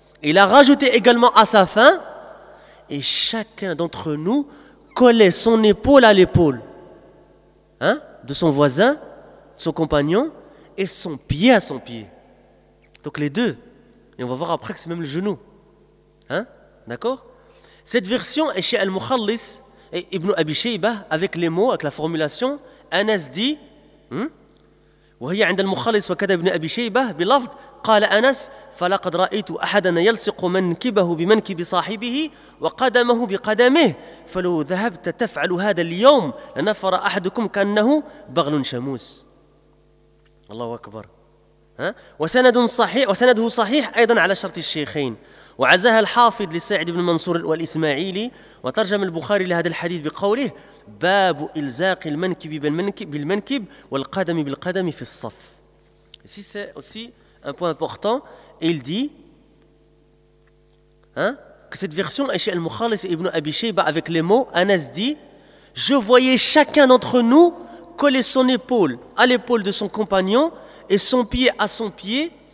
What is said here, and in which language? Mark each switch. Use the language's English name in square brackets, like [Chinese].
[French] Il a rajouté également à sa fin, et chacun d'entre nous collait son épaule à l'épaule de son voisin, son compagnon, et son pied à son pied. Donc les deux. Et on va voir après que c'est même le genou. D'accord ? Cette version est chez Al-Mukhallis et Ibn Abi Shaybah avec les mots, avec la formulation. Anas dit [Arabic] وهي عند المخلص وكذا ابن أبي شيبة بلفظ قال أنس فلقد رأيت أحدنا يلصق منكبه بمنكب صاحبه وقدمه بقدمه فلو ذهبت تفعل هذا اليوم لنفر أحدكم كأنه بغل شموس. الله أكبر. وسند صحيح وسنده صحيح أيضا على شرط الشيخين وعزاها الحافظ لسعد بن منصور والإسماعيلي وترجم البخاري لهذا الحديث بقوله باب إلزاق المنكب بالمنكب والقدم بالقدم في الصف. [French] Ici c'est aussi un point important. Il dit que cette version est chez Al-Mukhallis et Ibn Abi Shaybah avec les mots. Anas dit je voyais chacun d'entre nous coller son épaule à l'épaule de son compagnon et son pied à son pied.